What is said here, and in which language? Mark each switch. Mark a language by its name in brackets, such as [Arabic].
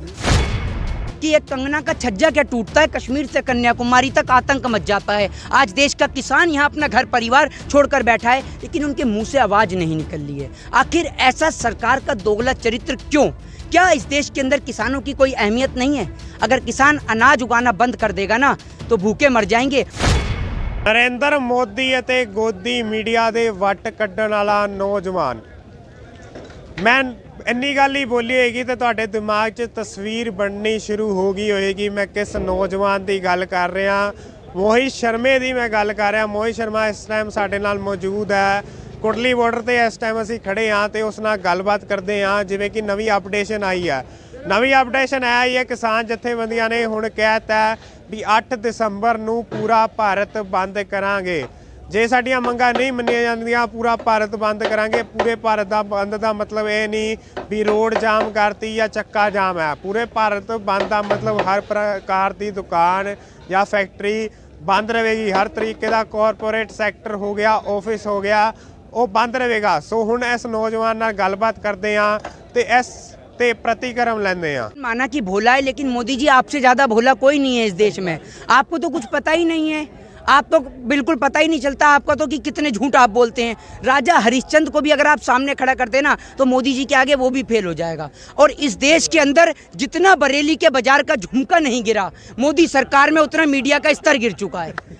[Hindi] कि एक कंगना का छज्जा क्या टूटता है, कश्मीर से कन्याकुमारी तक आतंक मच जाता है। आज देश का किसान यहाँ अपना घर परिवार छोड़कर बैठा है, लेकिन उनके मुंह से आवाज नहीं निकल रही है। आखिर ऐसा सरकार का दोगला चरित्र क्यों? क्या इस देश के अंदर किसानों की कोई अहमियत नहीं है? अगर किसान अनाज उगाना बंद कर देगा ना तो भूखे मर जाएंगे। [Punjabi] नरेंद्र मोदी ਅਤੇ ਗੋਦੀ ਮੀਡੀਆ ਦੇ ਵੱਟ ਕੱਢਣ ਵਾਲਾ ਨੌਜਵਾਨ, ਮੈਂ ਇੰਨੀ ਗੱਲ ਹੀ ਬੋਲੀ ਹੋਏਗੀ ਤੇ ਤੁਹਾਡੇ ਦਿਮਾਗ 'ਚ ਤਸਵੀਰ ਬਣਨੀ ਸ਼ੁਰੂ ਹੋ ਗਈ ਹੋਏਗੀ ਮੈਂ ਕਿਸ ਨੌਜਵਾਨ ਦੀ ਗੱਲ ਕਰ ਰਿਹਾ। ਮੋਹਿਤ ਸ਼ਰਮੇ ਦੀ ਮੈਂ ਗੱਲ ਕਰ ਰਿਹਾ। ਮੋਹਿਤ ਸ਼ਰਮਾ ਇਸ ਟਾਈਮ ਸਾਡੇ ਨਾਲ ਮੌਜੂਦ ਹੈ ਕੋਟਲੀ ਬਾਰਡਰ ਤੇ। ਇਸ ਟਾਈਮ ਅਸੀਂ ਖੜੇ ਹਾਂ ਤੇ ਉਸ ਨਾਲ ਗੱਲਬਾਤ ਕਰਦੇ ਹਾਂ। ਜਿਵੇਂ ਕਿ ਨਵੀਂ ਅਪਡੇਸ਼ਨ ਆਈ ਹੈ, ਆਈ ਹੈ ਕਿਸਾਨ ਜਥੇਬੰਦੀਆਂ ਨੇ ਹੁਣ ਕਹਿਤਾ ਵੀ 8 ਦਸੰਬਰ ਨੂੰ ਪੂਰਾ ਭਾਰਤ ਬੰਦ ਕਰਾਂਗੇ। ਜੇ ਸਾਡੀਆਂ ਮੰਗਾਂ ਨਹੀਂ ਮੰਨੀਆਂ ਜਾਂਦੀਆਂ ਪੂਰਾ ਭਾਰਤ ਬੰਦ ਕਰਾਂਗੇ। ਪੂਰੇ ਭਾਰਤ ਦਾ ਬੰਦ ਦਾ ਮਤਲਬ ਇਹ ਨਹੀਂ ਵੀ ਰੋਡ ਜਾਮ ਕਰਤੀ ਜਾਂ ਚੱਕਾ ਜਾਮ ਹੈ। ਪੂਰੇ ਭਾਰਤ ਬੰਦ ਦਾ ਮਤਲਬ ਹਰ ਪ੍ਰਕਾਰ ਦੀ ਦੁਕਾਨ ਜਾਂ ਫੈਕਟਰੀ ਬੰਦ ਰਹੇਗੀ। ਹਰ ਤਰੀਕੇ ਦਾ ਕਾਰਪੋਰੇਟ ਸੈਕਟਰ ਹੋ ਗਿਆ, ਆਫਿਸ ਹੋ ਗਿਆ, ਉਹ ਬੰਦ ਰਹੇਗਾ। ਸੋ ਹੁਣ ਇਸ ਨੌਜਵਾਨ ਨਾਲ ਗੱਲਬਾत ਕਰਦੇ ਹਾਂ ਤੇ ਇਸ ते प्रतिक्रम लेंदे हैं। [Hindi] माना कि भोला है, लेकिन मोदी जी आपसे ज़्यादा भोला कोई नहीं है इस देश में। आपको तो कुछ पता ही नहीं है, आप तो बिल्कुल पता ही नहीं चलता आपका तो कि कितने झूठ आप बोलते हैं। राजा हरिश्चंद्र को भी अगर आप सामने खड़ा करते ना तो मोदी जी के आगे वो भी फेल हो जाएगा। और इस देश के अंदर जितना बरेली के बाजार का झुमका नहीं गिरा, मोदी सरकार में उतना मीडिया का स्तर गिर चुका है।